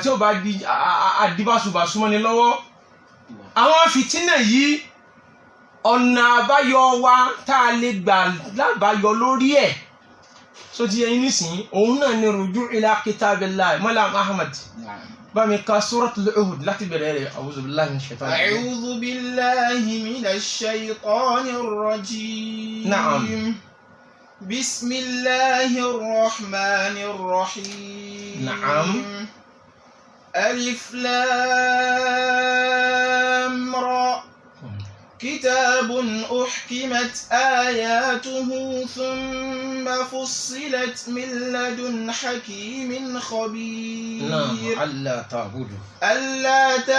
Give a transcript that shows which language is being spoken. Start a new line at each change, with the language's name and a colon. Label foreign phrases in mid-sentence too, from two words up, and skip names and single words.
Yoruba: tí ó bá di àdìbàṣubàṣu mọ́ni lọ́wọ́ àwọn fìtínà yìí ọ̀nà àbáyọ wa tá a lè gbà lábáyọ lórí ẹ̀ so ti yẹn nísìnyí òun náà ni
Arabic: رجوع إلى كتاب الله
Yoruba: Malam Ahmad bá mi ka
Arabic: سورة هود
Yoruba: láti bẹ̀rẹ̀ rẹ̀
Arabic: أعوذ بالله من الشيطان الرجيم. Na'am. بسم الله الرحمن الرحيم. Na'am. ألف لام را كتاب أحكمت آياته ثم فصلت من لدن حكيم خبير ألا